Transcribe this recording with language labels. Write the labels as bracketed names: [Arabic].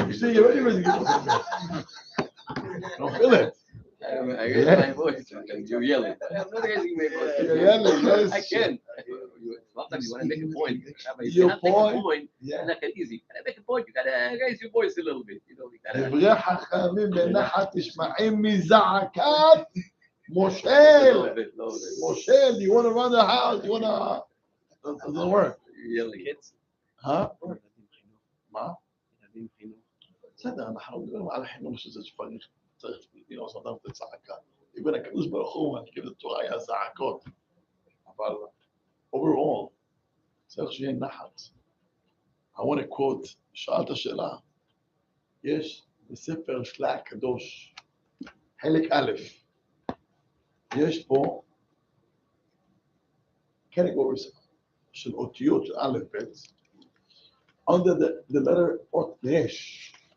[English] You see, you're already raising your voice. Don't feel it. I raise my voice. You're yelling. I'm not raising my voice. You're yelling, yes. I can. Sometimes you want to make a point. If Your you cannot make a point, point, yeah. it's not that easy. Can I make a point? You gotta raise your voice a little bit. You know, you gotta. [Hebrew] דברי חכמים בנחת נשמעים מזעקת מושל. [English] Moshe, you want to run the house? You want to? That doesn't work. You're yelling. Huh? [Hebrew] מה? בסדר, אנחנו מדברים על החינוך שזה צריך, [English] sometimes [Hebrew] זה צעקה. [English] even [Hebrew] הקדוש ברוך הוא, אני כאילו התורה היה זעקות. אבל [English] overall, [Hebrew] צריך שיהיה נחת. [English] I want to quote, [Hebrew] שאלת שאלה. יש בספר שלה הקדוש, חלק א', יש פה [English] categories [Hebrew] של אותיות של א' ב', [English] under the letter [Hebrew] אות רש.